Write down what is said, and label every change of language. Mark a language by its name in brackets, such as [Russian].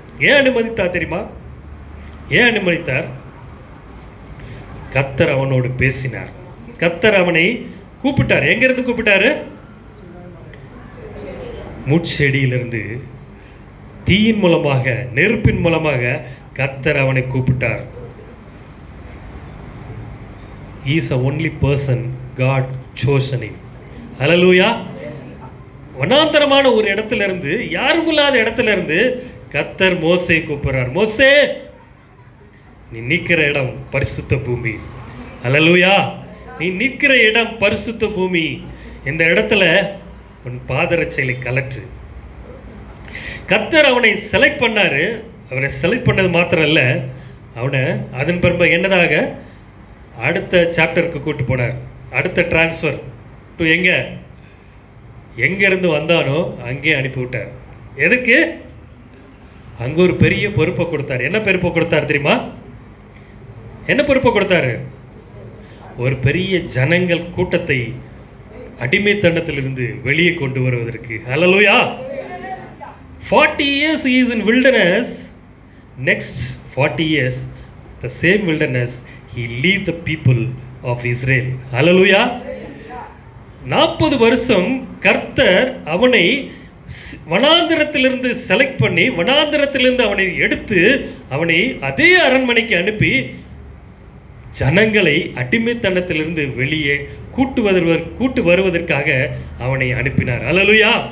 [Tamil] ஏன் அனுமதித்தார் தெரியுமா? ஏன் அனுமதித்தார்? கர்த்தர் அவனோடு பேசினார். கர்த்தர் அவனை கூப்பிட்டார். எங்கிருந்து கூப்பிட்டாரு? முட்செடியிலிருந்து, தீயின் மூலமாக, நெருப்பின் மூலமாக கர்த்தர் அவனை கூப்பிட்டார். [English] He is the only person God chosen him. [Tamil] ஹல்லேலூயா. வனாந்தரமான ஒரு இடத்துல இருந்து, யாரும் இல்லாத இடத்துல இருந்து கர்த்தர் மோசே கூப்பிடுறார். மோசே, நீ நிற்கிற இடம் பரிசுத்த பூமி. ஹல்லேலூயா. நீ நிற்கிற இடம் பரிசுத்த பூமி. இந்த இடத்துல உன் பாதரட்சைகளை கலற்று. கர்த்தர் அவனை செலக்ட் பண்ணாரு. அவனை செலக்ட் பண்ணது மாத்திரம் இல்லை, அவனை அதன் பிறகு என்னதாக அடுத்த சாப்டருக்கு கூட்டு போனார். அடுத்த [English] transfer to [Tamil] எங்கேருந்து வந்தானோ அங்கே அனுப்பிவிட்டார். எதுக்கு? அங்கே ஒரு பெரிய பொறுப்பை கொடுத்தார். என்ன பொறுப்பை கொடுத்தார் தெரியுமா? என்ன பொறுப்பை கொடுத்தாரு? ஒரு பெரிய ஜனங்கள் கூட்டத்தை அடிமைத்தனத்திலிருந்து வெளியே கொண்டு வருவதற்கு. ஹல்லேலூயா. [English] 40 years he is in wilderness. Next 40 years, the same wilderness, he lead the people of Israel. Hallelujah. [Tamil] 40 வருஷம் கர்த்தர் அவனை வனாந்தரத்திலிருந்து செலக்ட் பண்ணி, வனாந்தரத்திலிருந்து அவனை எடுத்து, அவனை அதே அரண்மனைக்கு அனுப்பி ஜனங்களை அடிமைத்தனத்திலிருந்து வெளியே கூட்டு வருவதற்காக அவனை அனுப்பினார். ஹல்லேலூயா.